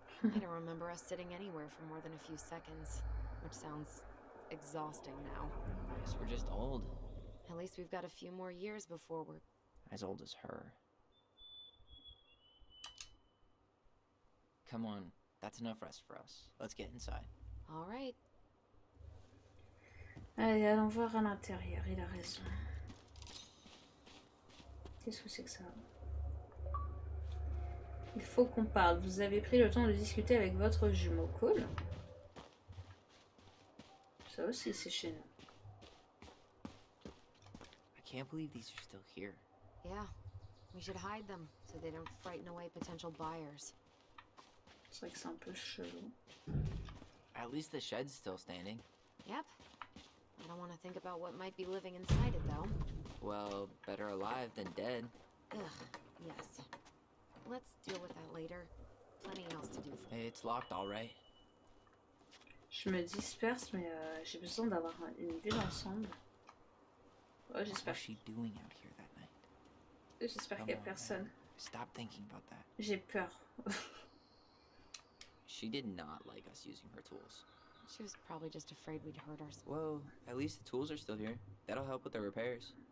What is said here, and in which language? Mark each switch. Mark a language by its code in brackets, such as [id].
[en] I don't remember us sitting anywhere for more than a few seconds, which sounds exhausting now. Guess we're just old. At least we've got a few more years before we're... As old as her. Come on, that's enough rest for us. Let's get inside. All right. [fr] Allez, allons voir à l'intérieur, il a raison. Qu'est-ce que c'est que ça? Il faut qu'on parle. Vous avez pris le temps de discuter avec votre jumeau. Cool. Ça aussi, c'est chez nous. [en] I can't believe these are still here. Yeah. We should hide them so they don't frighten away potential buyers. [fr] C'est vrai que c'est un peu chelou. [en] At least the shed's still standing. Yep. I don't want to think about what might be living inside it, though. Well, better alive than dead. Ugh, yes. Let's deal with that later. Plenty else to do for It's locked, all right. [fr] Je me disperse, mais j'ai besoin d'avoir une vue d'ensemble. Oh, [en] What [fr] j'espère [en] was she doing out here that night? [fr] qu'il n'y a personne. [en] Stop thinking about that. [fr] J'ai peur. [en] She did not like us using her tools. She was probably just afraid we'd hurt ourselves. Well, at least the tools are still here. That'll help with the repairs.